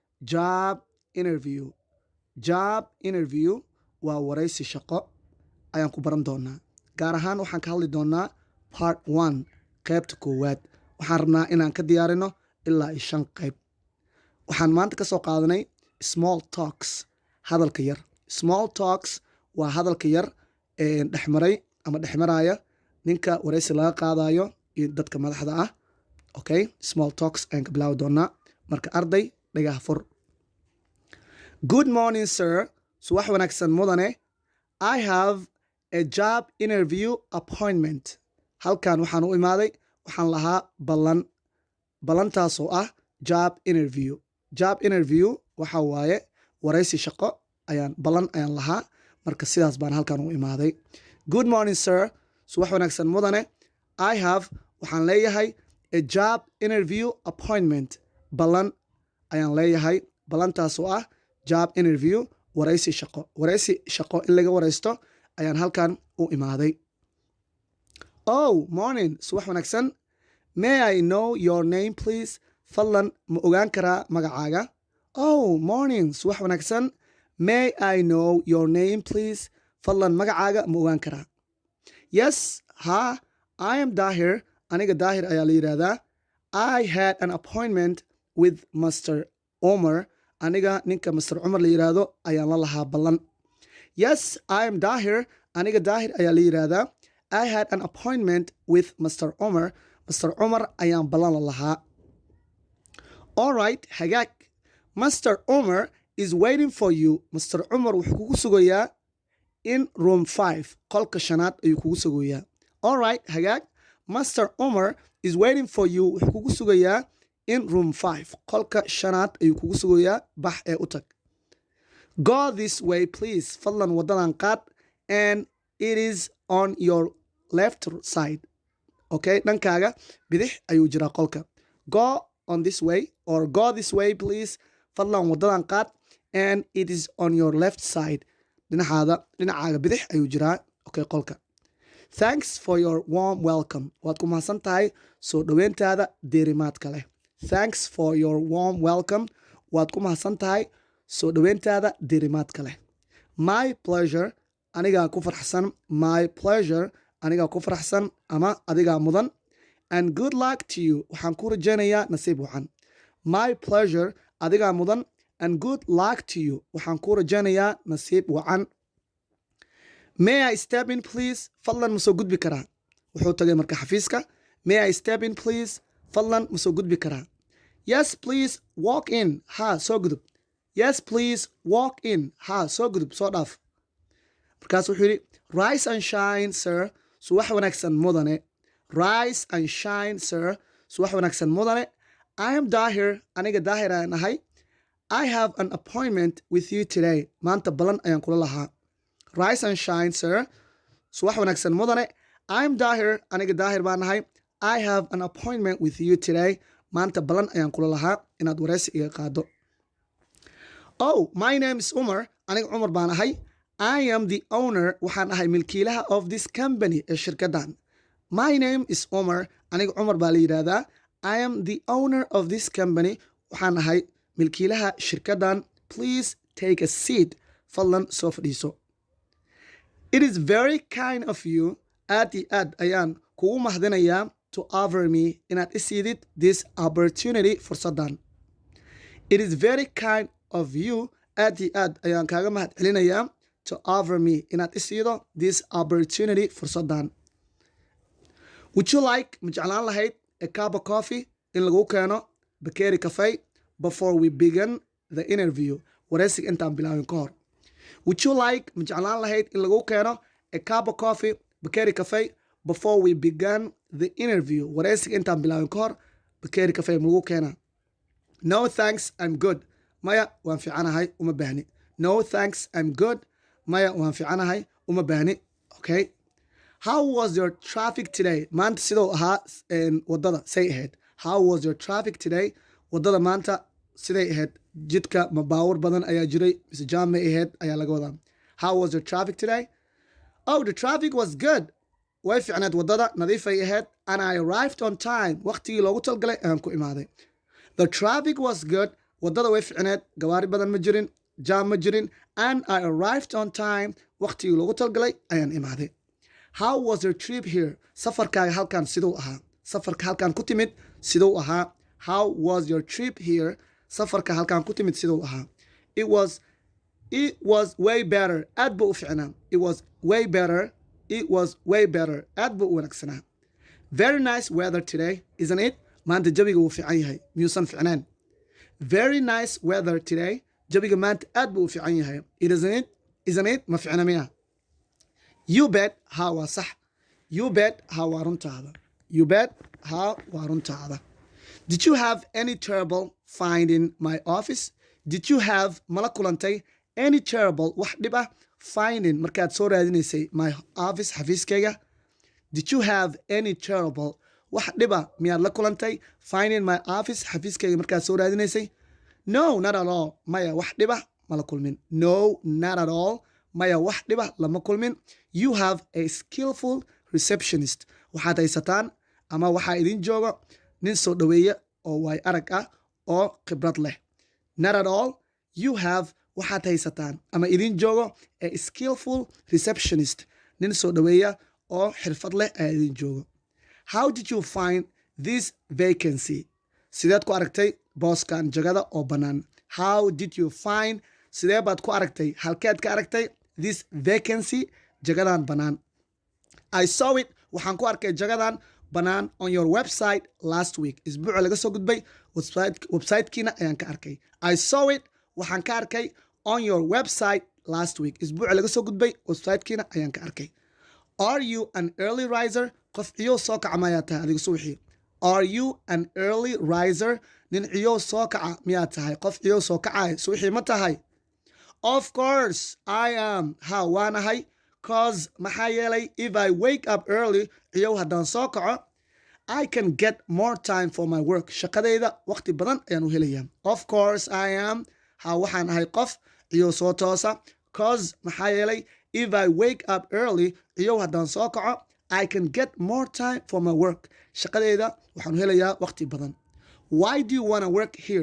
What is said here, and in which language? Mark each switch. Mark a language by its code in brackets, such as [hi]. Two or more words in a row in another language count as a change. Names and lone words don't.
[en] job interview [so] waa waraysi shaqo ayaan ku baran doonaa gaar ahaan waxaan ka hadli doonaa part 1 qaybta koowaad waxaan rabnaa inaan ka diyaarino ilaa 5 qayb waxaan maanta ka soo qaadanay [en] small talks [so] hadalka yar [en] small talks [so] waa hadalka yar ee dhexmaray ama dhexmaraya ninka waraysi laga qaadayo iyo dadka madaxda ah okay [en] small talks [so] ayaan ka bilaawi doonaa marka arday dhagaha fur [en] good morning sir [so] subax wanaagsan mudane [en] I have a job interview appointment [so] halkan waxaan u imaaday waxaan lahaa ballantaasoo ah [en] job interview [so] waxa waaye waraysi shaqo ballan ayaan lahaa marka sidaas baan halkan u imaaday [en] good morning sir [so] subax wanaagsan mudane [en] I have [so] waxaan leeyahay [en] a job interview appointment [so] ballan ayaan leeyahay ballantaasoo ah [en] job interview [so] waraysi shaqo in laga waraysto ayaan halkan u imaaday [en] oh morning [so] subax wanaagsan [en] may I know your name please [so] fadlan ma ogaan karaa magacaaga [en] oh morning [so] subax wanaagsan [en] may I know your name please [so] fadlan magacaaga ma ogaan karaa [en] yes ha I am Dahir [so] aniga Dahir ayaa la yidhaahdaa [en] I had an appointment with Mr. [so] Omar aniga ninka Mr. Omar la yidhaahdo ayaan la lahaa ballan [en] yes I am Dahir [so] aniga Dahir ayaa la yidhaahdaa [en] I had an appointment with Mr. [so] Omar ayaan ballan la lahaa [en] all right [so] hagaag Mr. [en] Omar is waiting for you Mr. [so] Omar wuxuu kugu sugayaa [en] in room 5 [so] qolka 5aad ayuu kugu sugayaa [en] all right [so] hagaag Mr. [en] Omar is waiting for you [so] wuxuu kugu sugayaa [en] in room 5 [so] qolka 5aad ayuu kugu sugayaa bax ee u tag [en] go this way please [so] fadlan wadadan qaad [en] and it is on your left side okay [so] dhankaaga bidix ayuu jiraa qolka [en] go on this way or go this way please [so] fadlan wadadan qaad [en] and it is on your left side [so] dhinacaaga bidix ayuu jiraa okay qolka [en] thanks for your warm welcome [so] waad ku mahadsan tahay soo dhoweyntaada diirimaadka leh [en] thanks for your warm welcome [so] waad ku mahadsan tahay soo dhoweyntaada diirimaadka leh [en] my pleasure [so] anigaa ku faraxsan [en] my pleasure [so] anigaa ku faraxsan ama adigaa mudan [en] and good luck to you [so] waxaan ku rajaynayaa nasiib wacan [en] my pleasure [so] adigaa mudan [en] and good luck to you [so] waxaan ku rajaynayaa nasiib wacan [en] may I step in please [so] fadlan ma soo gudbi karaa wuxuu tagay marka xafiiska [en] may I step in please [so] fadlan ma soo gudbi karaa [en] yes please walk in [so] ha soo gudub [en] yes please walk in [so] ha soo gudub soo dhaaf markaas wuxuu yidhi [en] rise and shine [so] sir subax wanaagsan mudane [en] rise and shine sir [so] subax wanaagsan mudane [en] I am Dahir [so] aniga Dahir ayaan ahay [en] I have an appointment with you today [so] maanta ballan ayaan kula lahaa [en] rise and shine sir [so] subax wanaagsan mudane [en] I am Dahir [so] aniga Dahir baan ahay [en] I have an appointment with you today [so] maanta ballan ayaan kula lahaa inaad waraysi iga qaado [en] oh my name is Umar [so] aniga Umar baan ahay [en] I am the owner [so] waxaan ahay milkiilaha [en] of this company [so] ee shirkaddan [en] my name is Umar [so] aniga Umar baa la yidhaahdaa [en] I am the owner of this company [so] waxaan ahay milkiilaha shirkaddan [en] please take a seat [so] fadlan soo fadhiiso [en] it is very kind of you [so] aad iyo aad ayaan kugu mahadinayaa [en] to offer me [so] inaad i siidid [en] this opportunity fursaddan it is very kind of you [so] aad iyo aad ayaan kaaga mahad celinayaa [en] to offer me [so] inaad i siido [en] this opportunity fursaddan would you like [so] ma jeclaan lahayd [en] a cup of coffee [so] in lagu keeno bakeeri kafey [en] before we begin the interview [so] waraysiga intaan bilaawin ka hor [en] would you like [so] ma jeclaan lahayd in lagu keeno [en] a cup of coffee [so] bakeeri kafey [en] before we begin the interview waraysiga [so] intaan bilaawin ka hor bakeeri kafey ma lagu keenaa [en] no thanks I'm good [so] maya waan fiicanahay uma baahni [en] no thanks I'm good [so] maya waan fiicanahay uma baahni okay [en] how was your traffic today [so] maanta sidoo ahaa wadada say ahayd [en] how was your traffic today [so] wadada maanta siday ahayd jidka ma baawur badan ayaa jiray mise jaam may ahayd ayaa laga wadaa. [en] How was the traffic today? Oh, the traffic was good. [so] way fiicneed wadada nadiifay ahayd. [en] And I arrived on time. [so] waqtigii loogu talgalay ayaan ku imaaday. [en] The traffic was good. [so] wadada way fiicneed, gawaari badan ma jirin, jaam ma jirin. [en] And I arrived on time. [so] waqtigii loogu talgalay ayaan imaaday. [en] How was your trip here? [so] safarkaaga halkan siduu ahaa? safarka halkan ku timid siduu ahaa? [en] How was your trip here? [so] safarka halkan ku timid siduu ahaa? [en] It was way better. [so] aad buu u fiicnaa. [en] It was way better. It was way better. [so] aad buu u wanaagsanaa. [en] Very nice weather today, isn't it? [so] maanta jawiga wuu fiican yahay, miyuusan fiicnaan? [en] Very nice weather today. [so] jawiga maanta aad buu u fiican yahay. [en] Isn't it? [so] ma fiicna miya? You bet. ha waa sax. You bet. ha waa runtaada. You bet. ha waa runtaada. [en] Did you have any trouble finding my office? Did you have [so] mala kulantay [en] any trouble [so] wax dhib ah [en] finding [so] markaad soo raadinaysay [en] my office xafiiskayga? Did you have any trouble [so] wax dhib ah miyaad la kulantay [en] finding my office [so] xafiiskayga markaad soo raadinaysay? [en] No, not at all. [so] maya wax dhib ah mala kulmin. [en] No, not at all. [so] maya wax dhib ah lama kulmin. [en] You have a skillful receptionist. [so] waxaad haysataan ama waxaa idin jooga nin soo dhaweeya oo waay arag ah oo khibrad leh. [en] Not at all. You have [so] waxaad haysataan ama idin joogo [en] a skillful receptionist. [so] nin soo dhaweeya oo xirfad leh ayaa idin joogo. [en] How did you find this vacancy? [so] sideed ku aragtay booskan jagada oo bannaan? [en] How did you find? [so] sidee baad ku aragtay? halkeed ka aragtay [en] this vacancy? [so] jagadan bannaan. [en] I saw it. [so] waxaan ku arkay jagadan bannaan [en] on your website last week. [so] isbuuca laga soo gudbay websitekiina ayaan ka arkay. [en] I saw it. [so] waxaan ka arkay [en] on your website last week. [so] isbuuca laga soo gudbay websitekiina ayaan ka arkay. [en] Are you an early riser? [so] qof ciyow soo kaca mayaa tahay adiga subaxii? [en] Are you an early riser? [so] nin ciyow soo kaca miyaa tahay? qof ciyow soo kacay subaxii ma tahay? [en] Of course I am. [so] ha waanahay. [en] cause [so] maxaa yeelay [en] if I wake up early [so] ciyow haddaan soo kaco [en] I can get more time for my work. [so] shaqadayda waqti badan ayaan u helayaa. [en] Of course I am. [so] ha waxaan ahay qof ciyow soo toosa. [en] cause [so] maxaa yeelay [en] if I wake up early [so] ciyow haddaan soo kaco [en] I can get more time for my work. [so] shaqadayda waxaan u helayaa waqti badan. [en] Why do you want to work here?